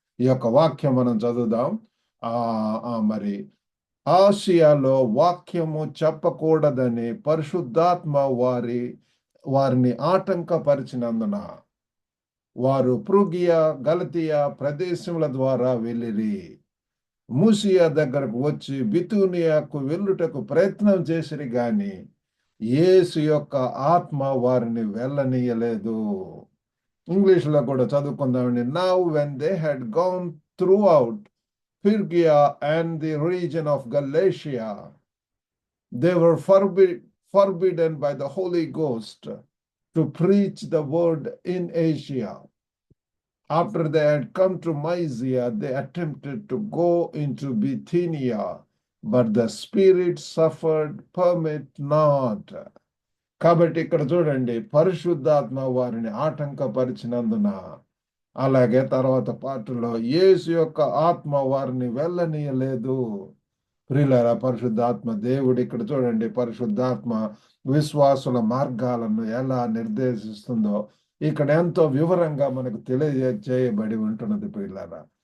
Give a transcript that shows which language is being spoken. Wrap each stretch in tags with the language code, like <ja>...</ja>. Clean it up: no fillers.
<te>ఈ యొక్క వాక్యం మనం చదువుదాం. మరి ఆసియాలో వాక్యము చెప్పకూడదని పరిశుద్ధాత్మ వారిని ఆటంకపరిచినందున వారు ఫ్రుగియా, గలతియా ప్రదేశముల ద్వారా వెళ్ళిరి. మూసియా దగ్గరకు వచ్చి బితూనియాకు వెళ్ళుటకు ప్రయత్నం చేసిరి గాని యేసు యొక్క ఆత్మ వారిని వెళ్ళనీయలేదు. ఇంగ్లీష్లో కూడా చదువుకుందామండి.</te> <en>Now when they had gone throughout Phrygia and the region of Galatia, they were forbidden by the Holy Ghost to preach the word in Asia. After they had come to Mysia, they attempted to go into Bithynia, but the Spirit suffered permit not.</en> <te>కాబట్టి ఇక్కడ చూడండి, పరిశుద్ధాత్మ వారిని ఆటంకపరిచినందున, అలాగే తర్వాత పాటలో యేసు యొక్క ఆత్మ వారిని వెళ్ళనీయలేదు. ప్రియులారా, పరిశుద్ధాత్మ దేవుడు ఇక్కడ చూడండి, పరిశుద్ధాత్మ విశ్వాసుల మార్గాలను ఎలా నిర్దేశిస్తుందో ఇక్కడ ఎంతో వివరంగా మనకు తెలియజేయబడి ఉంటున్నది ప్రియులారా.</te>